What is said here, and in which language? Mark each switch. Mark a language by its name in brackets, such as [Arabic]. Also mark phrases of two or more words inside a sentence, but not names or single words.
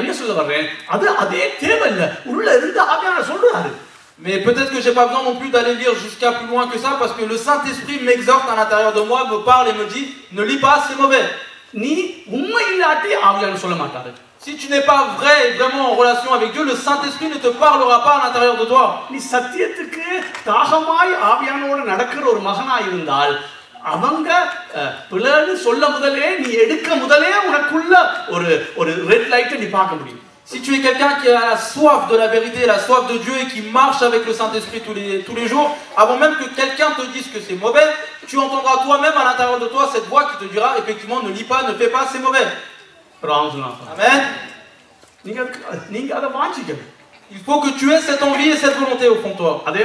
[French] Mais peut-être que j'ai pas besoin non plus d'aller lire jusqu'à plus loin que ça, parce que le Saint-Esprit m'exhorte à l'intérieur de moi, me parle et me dit ne lis pas, c'est mauvais. Si tu n'es pas vrai et vraiment en relation avec Dieu, le Saint-Esprit ne te parlera pas à l'intérieur de toi. [Tamil] அவங்க பிள்ளைன்னு சொல்ல முதலே நீ எடுக்க முதலே உனக்குள்ள ஒரு [English] red light [Tamil] நீ பார்க்க முடியும். [French] Si tu es quelqu'un qui a la soif de la vérité, la soif de Dieu et qui marche avec le Saint-Esprit tous les jours, avant même que quelqu'un te dise que c'est mauvais, tu entendras toi-même à l'intérieur de toi cette voix qui te dira effectivement ne lis pas, ne fais pas, c'est mauvais. Amen. Il faut que tu aies cette envie et cette volonté au fond de toi.